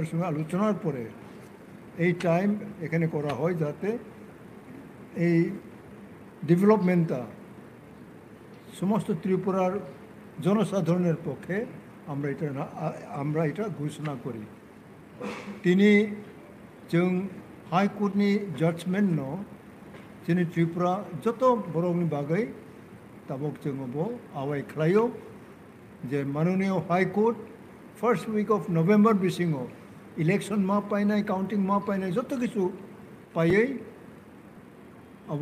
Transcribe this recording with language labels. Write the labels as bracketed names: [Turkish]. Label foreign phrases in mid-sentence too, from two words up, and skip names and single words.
[Bangla] সঙ্গে আলোচনার পরে এই টাইম এখানে করা হয় যাতে এই ডেভেলপমেন্টটা সমস্ত ত্রিপুরার জনসাধারণের পক্ষে আমরা এটা ঘোষণা করি তিনি [Kok Borok] जों हाईकोर्टनि जाजमेंट नो जोंनि त्रिपुरा जत बर'नि बागै ताबक जोङो बो आवाय खालायो जे माननीय हाईकोर्ट [English] first week of November [Kok Borok] बिसिङाव इलेक्शन मा पाइनाय काउंटिंग मा पाइनाय जत किछु पायै अब